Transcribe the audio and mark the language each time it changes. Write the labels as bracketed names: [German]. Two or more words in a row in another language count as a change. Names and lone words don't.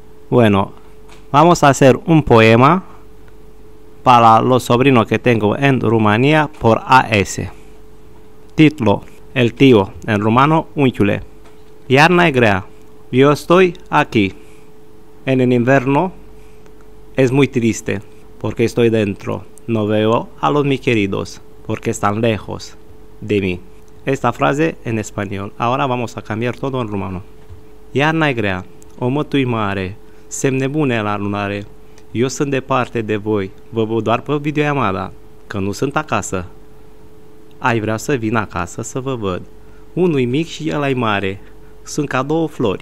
[Spanish] Bueno, vamos a hacer un poema para los sobrinos que tengo en Rumanía por AS. Título: El tío, en rumano unchiule. [Romanian] Iarna e grea. [Spanish] Yo estoy aquí. En el invierno es muy triste porque estoy dentro. No veo a los mis queridos porque están lejos de mí. Esta frase en español. Ahora vamos a cambiar todo en rumano. [Romanian] Iarna e grea. Omătui mare. Semne bune la lunare. Eu sunt departe de voi. Vă văd doar pe videoiamada, că nu sunt acasă. Ai vrea să vin acasă să vă văd. Unul mic și el e mare. Sunt ca două flori.